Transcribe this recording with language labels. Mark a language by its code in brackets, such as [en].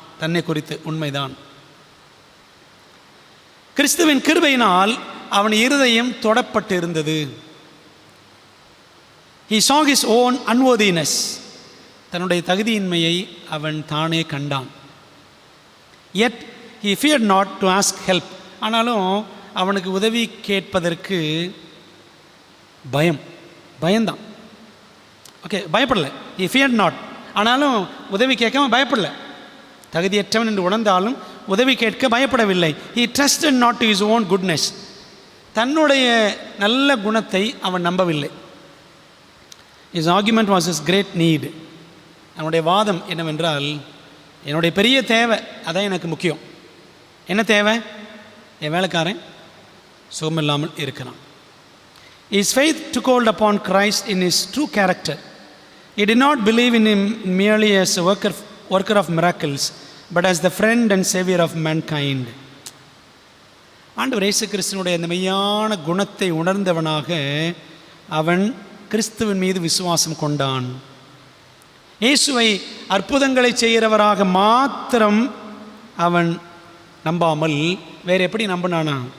[ta] தன்னை குறித்து உண்மைதான். கிறிஸ்துவின் கிருபையினால் அவன் இருதயம் தொடப்பட்டு இருந்தது. [en] He saw his own unworthiness. [ta] தன்னுடைய தகுதியின்மையை அவன் தானே கண்டான். [en] Yet he feared not to ask help. [ta] ஆனாலும் அவனுக்கு உதவி கேட்பதற்கு பயம்தான். ஓகே, பயப்படலை. [en] he feared not. [ta] ஆனாலும் உதவி கேட்காம பயப்படலை. தகுதியற்றவன் என்று உணர்ந்தாலும் உதவி கேட்க பயப்படவில்லை. [en] he trusted not to his own goodness. [ta] தன்னுடைய நல்ல குணத்தை அவன் நம்பவில்லை. [en] his argument was his great need. [ta] அவனுடைய வாதம் என்னவென்றால், என்னுடைய பெரிய தேவை அதான் எனக்கு முக்கியம். என்ன தேவை? என் வேலைக்காரன் சுகமில்லாமல் இருக்கிறான். [en] His faith took hold upon Christ in his true character. He did not believe in him merely as a worker of miracles, but as the friend and savior of mankind. [ta] ஆண்டவர் இயேசு கிறிஸ்துவினுடைய அந்த மெய்யான குணத்தை உணர்ந்தவனாக அவன் கிறிஸ்துவின் மீது விசுவாசம் கொண்டான். இயேசுவை அற்புதங்களை செய்கிறவராக மாத்திரம் அவன் நம்பாமல் வேறு எப்படி நம்பினானா?